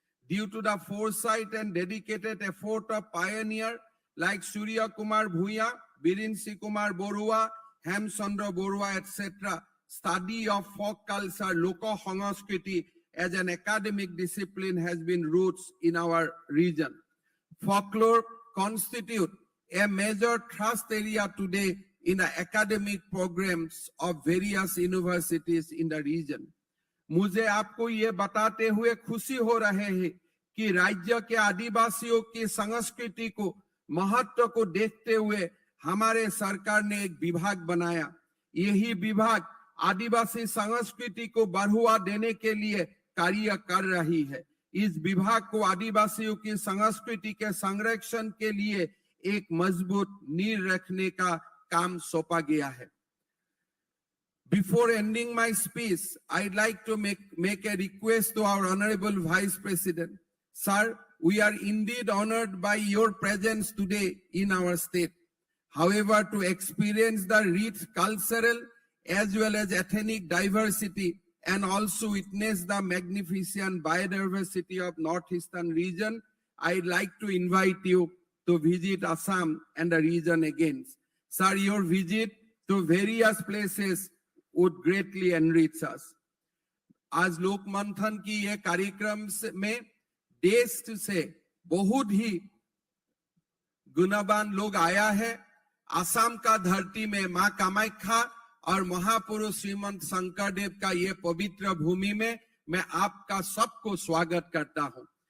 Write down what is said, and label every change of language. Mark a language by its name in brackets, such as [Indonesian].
[English] Due to the foresight and dedicated effort of pioneers like Surya Kumar Bhuya, Birinsi Kumar Borua, Hemchandra Borua, etc., study of folk culture, Loko Sangskriti as an academic discipline has been roots in our region. Folklore constitutes a major thrust area today in the academic programs of various universities in the region. [Hindi] मुझे आपको ये बताते हुए खुशी हो रहे है कि राज्य के आदिवासियों की संस्कृति को महत्व को देखते हुए हमारे सरकार ने एक विभाग बनाया। यही विभाग आदिवासी संस्कृति को बढ़ावा देने के लिए कार्य कर रही है। इस विभाग को आदिवासियों की संस्कृति के संरक्षण के लिए एक मजबूत नींव रखने का काम सौंपा गया है। [English] Before ending my speech, I'd like to make a request to our Honorable Vice President. Sir, we are indeed honored by your presence today in our state. However, to experience the rich cultural as well as ethnic diversity and also witness the magnificent biodiversity of northeastern region, I'd like to invite you to visit Assam and the region again. Sir, your visit to various places would greatly enrich us. [Hindi] आज लोक मंथन की ये कार्यक्रम में देश से बहुत ही गुणवान लोग आया है। असम का धरती में मां कामाख्या और महापुरुष श्रीमंत शंकरदेव का ये पवित्र भूमि में मैं आपका सबको स्वागत करता हूं।